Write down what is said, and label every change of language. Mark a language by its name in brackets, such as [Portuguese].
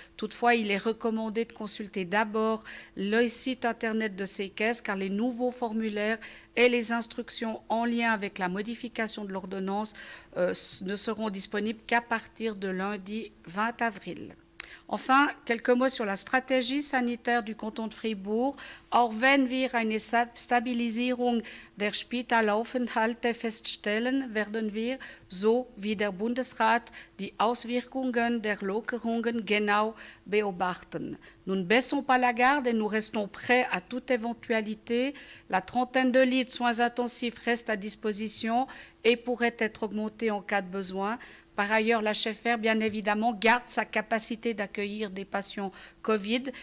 [French] Toutefois, il est recommandé de consulter d'abord le site Internet de ces caisses car les nouveaux formulaires et les instructions en lien avec la modification de l'ordonnance ne seront disponibles qu'à partir de lundi 20 avril. Enfin, quelques mots sur la stratégie sanitaire du canton de Fribourg. [German] Auch wenn wir eine Stabilisierung der Spitalaufenthalte feststellen, werden wir, so wie der Bundesrat, die Auswirkungen der Lockerungen genau beobachten. [French] Nous ne baissons pas la garde et nous restons prêts à toute éventualité. La trentaine de lits de soins intensifs reste à disposition et pourrait être augmentée en cas de besoin. Par ailleurs, l'HFR, bien évidemment, garde sa capacité d'accueillir des patients Covid.